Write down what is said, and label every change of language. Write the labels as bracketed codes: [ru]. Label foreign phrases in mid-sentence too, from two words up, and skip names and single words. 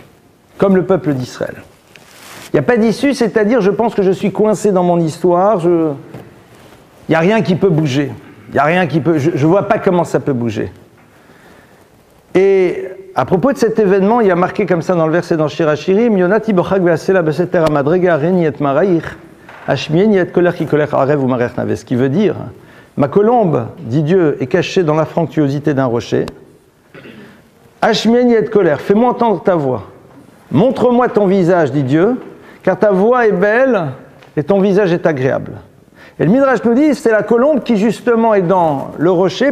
[fr] Comme le peuple d'Israël. Il n'y a pas d'issue, c'est-à-dire je pense que je suis coincé dans mon histoire, il n'y a rien qui peut bouger. Il n'y a rien qui peut... Je ne vois pas comment ça peut bouger. Et à propos de cet événement, il y a marqué comme ça dans le verset dans Shir Hashirim, [he] יונתי בחגוי הסלע בסתר המדרגה הראיני את מראיך השמיעיני את קולך כי קולך ערב ומראיך נאוה. [fr] Ce qui veut dire, ma colombe, dit Dieu, est cachée dans la fructuosité d'un rocher. [he] השמיעיני את קולך, [fr] fais-moi entendre ta voix. Montre-moi ton visage, dit Dieu, car ta voix est belle et ton visage est agréable. Et le Midrash nous dit, c'est la colombe qui justement est dans le rocher.